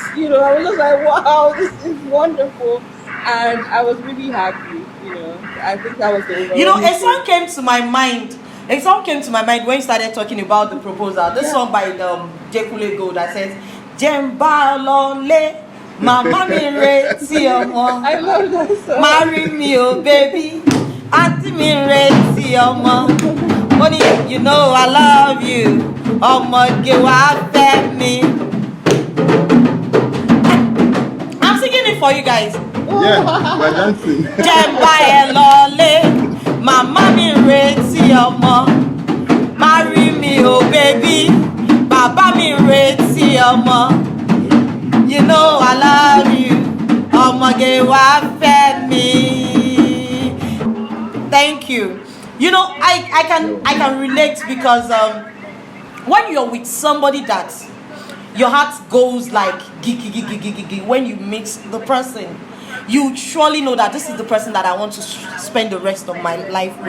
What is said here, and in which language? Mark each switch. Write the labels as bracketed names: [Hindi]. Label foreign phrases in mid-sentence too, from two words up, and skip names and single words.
[English] I was just like, wow, this is wonderful. And I was really happy, I think that was the overall A song came to my mind. A song came to my mind when you started talking about the proposal. This song by Jekule Gold that says, [Yoruba] Jemba Lole, Mama mi retí ọmọ. [English] I love that song. Marry me, oh baby. [Yoruba] Auntie mi retí ọmọ. [English] Money, I love you. [Yoruba] Ọmọge wá fẹ́ mi. [English] I'm singing it for you guys. Yeah, we're dancing. [Yoruba] Jemba ẹ lọlé, màmá mi retí ọmọ. [English] Marry me, oh baby. [Yoruba] Bàbá mi retí ọmọ. [English] I love you. [Yoruba] Ọmọge wá fẹ́ mi. [English] Thank you. I can relate, because when you're with somebody that your heart goes like gigi when you meet the person, you surely know that this is the person that I want to spend the rest of my life with.